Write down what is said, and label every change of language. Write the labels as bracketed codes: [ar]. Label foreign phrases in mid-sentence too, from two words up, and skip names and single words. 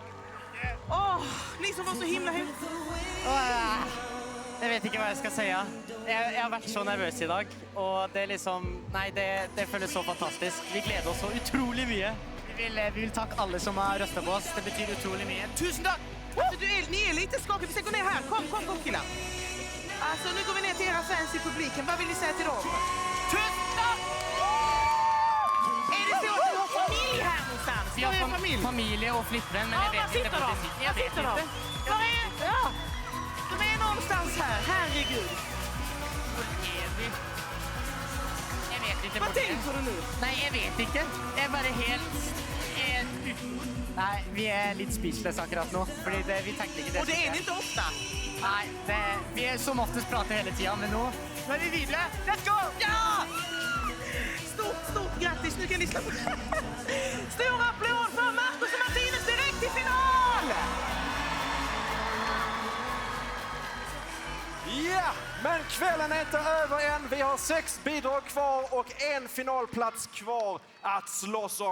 [sv] Ni som var så himla [no] Jeg vet ikke hva jeg skal si. Jeg har vært så nervøs i dag, og det liksom, nei, det føles så fantastisk. Vi gleder oss så utrolig mye. Vi vill takke alle som har røstet på oss. Det betyr utrolig mye. [sv] Tusen tack! Alltså, ni är lite skakiga. Vi ska gå ner här. Kom killar. Alltså, nu går vi ner till era fans i publiken. Vad vill ni säga till dem? Tusen tack! Är det så att du har familj här någonstans? [no] Vi har familie og flipperen, men jeg vet ikke. Jeg vet ikke. [sv] Var är de? Ja, de är någonstans här. Herregud. [no] Jeg vet ikke. [sv] Vad tänker du nu? [no] Nei, jeg vet ikke. Jeg er bare helt... Nei, vi er litt speechless akkurat nå, fordi vi tenker ikke det. [sv] Och det är ni inte ofta. [no] Nei, vi er som oftest prater hele tiden, men nå Men vi vinner! [en] Let's go! [sv] Ja! Stort grattis! Nu kan ni slå på. Stor applåd för Marcus och Martinus direkt till final! Ja, men kvällen är inte över än. Vi har 6 bidrag kvar och en finalplats kvar att slåss om.